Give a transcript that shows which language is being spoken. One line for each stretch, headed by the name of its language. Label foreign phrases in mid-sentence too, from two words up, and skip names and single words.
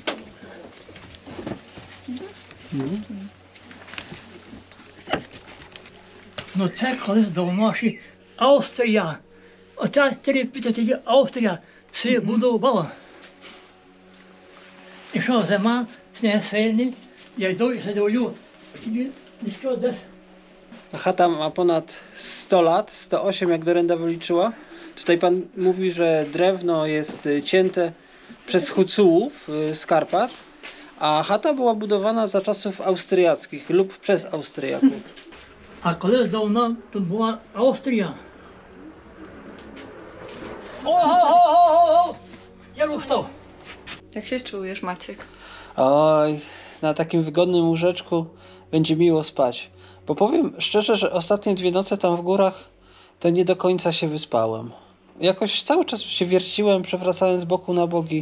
Ukrainian: Ну це колись давно ще Австрія. Оця 3-5 Австрія все будувала. І що зима, сніг сильний, я йду і сидю, тобі нічого десь.
Polish: Chata ma ponad 100 lat, 108 jak Dorenda wyliczyła. Tutaj pan mówi, że drewno jest cięte przez Hucułów z Karpat, a chata była budowana za czasów austriackich lub przez Austriaków.
Ukrainian: А колись давно тут була Австрія. О-го-го-го-го! Я устав.
Polish: Jak się czujesz, Maciek? Oj, na takim wygodnym łóżeczku będzie miło spać. Bo powiem szczerze, że ostatnie 2 noce tam w górach to nie do końca się wyspałem. Jakoś cały czas się wierciłem, przewracałem z boku na boki.